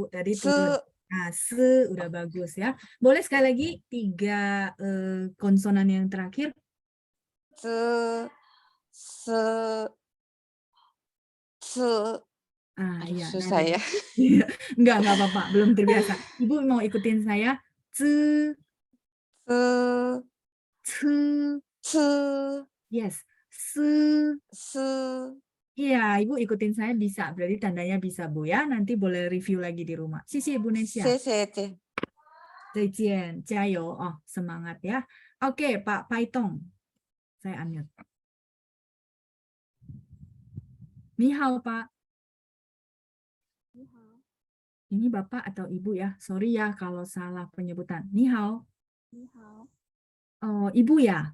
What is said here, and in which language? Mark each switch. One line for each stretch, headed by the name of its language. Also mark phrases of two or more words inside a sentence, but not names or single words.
Indonesian: Tadi turun. Nah, se udah bagus ya. Boleh sekali lagi 3 konsonan yang terakhir. Se, se, se. Ah, Aduh, iya. susah Nah, ya. enggak apa-apa, belum terbiasa. Ibu mau ikutin saya. Ce, Se, ce, se, yes. Se. se. Iya, Ibu ikutin saya bisa. Berarti tandanya bisa, Bu ya. Nanti boleh review lagi di rumah. Sisi Ibu Nesya.
Chinese: 谢谢姐。再见，加油哦，
Indonesian: semangat ya. Oke, Pak Paitong. Saya unmute.
Chinese: 你好,
Indonesian: Pak. Ini Bapak atau Ibu ya? Sorry ya kalau salah penyebutan.
Chinese: 你好.
Indonesian: Oh, Ibu ya?